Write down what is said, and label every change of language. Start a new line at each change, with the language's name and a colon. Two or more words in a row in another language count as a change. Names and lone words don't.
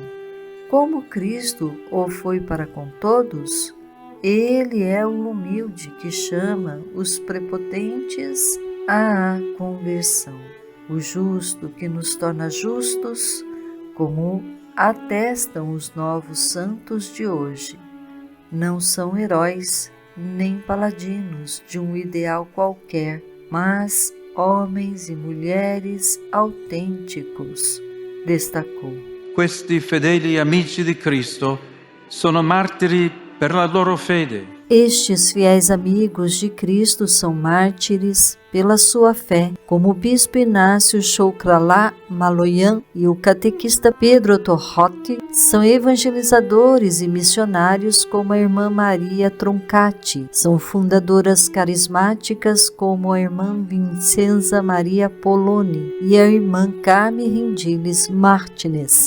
Portuguese: Como Cristo o foi para com todos, Ele é o humilde que chama os prepotentes à conversão, o justo que nos torna justos, como atestam os novos santos de hoje. Não são heróis nem paladinos de um ideal qualquer, mas homens e mulheres autênticos, destacou.
Italian: Questi fedeli amici di Cristo sono martiri per la loro fede.
Portuguese: Estes fiéis amigos de Cristo são mártires pela sua fé, como o bispo Inácio Choukralá Maloyan e o catequista Pedro Torrote são evangelizadores e missionários, como a irmã Maria Troncati, são fundadoras carismáticas, como a irmã Vincenza Maria Poloni e a irmã Carme Rendiles Martínez.